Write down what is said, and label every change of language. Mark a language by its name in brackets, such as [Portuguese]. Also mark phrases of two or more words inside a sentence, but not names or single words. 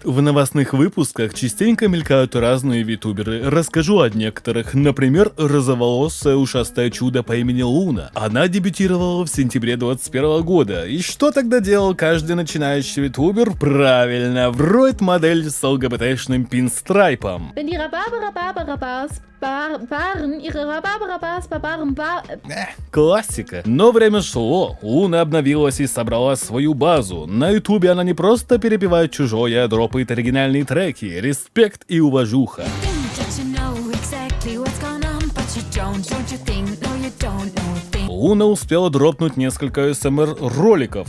[Russian] В новостных выпусках частенько мелькают разные витуберы. Расскажу о некоторых. Например, розоволосое ушастое чудо по имени Луна. Она дебютировала в сентябре 2021 года. И что тогда делал каждый начинающий витубер? Правильно, вроет модель с ЛГБТшным пинстрайпом. [German] Wenn die Rhabarber-Rhabarber-Rabars Baren ihre Rhabarber-Rabars-Barbaren [Russian] Классика. Но время шло, Луна обновилась и собрала свою базу. На ютубе она не просто перепевает чужое, а дропает оригинальные треки. Респект и уважуха. Луна успела дропнуть несколько СМР-роликов.